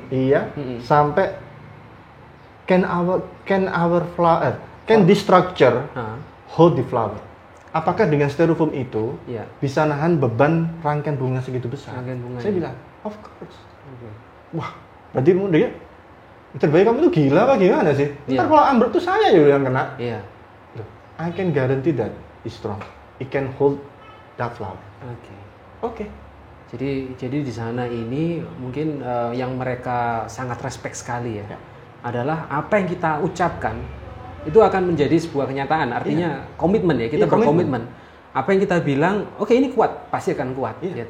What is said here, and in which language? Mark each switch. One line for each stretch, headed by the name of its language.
English: Iya. Sampai can this structure hold the flower?
Indonesian: Apakah dengan styrofoam itu bisa nahan beban rangkaian bunga segitu besar? Saya bilang,
English: of course.
Indonesian: Wah, berarti dia Mr. Bayu, kamu itu gila apa gimana sih? Ntar kalau ambruk tuh saya yang kena. Iya.
English: I can guarantee that it's strong. It can hold that flower. Oke.
Indonesian: Jadi di sana ini mungkin yang mereka sangat respect sekali ya. Adalah apa yang kita ucapkan itu akan menjadi sebuah kenyataan. Artinya komitmen ya, kita berkomitmen. Apa yang kita bilang, oke ini kuat, pasti akan kuat. Ya.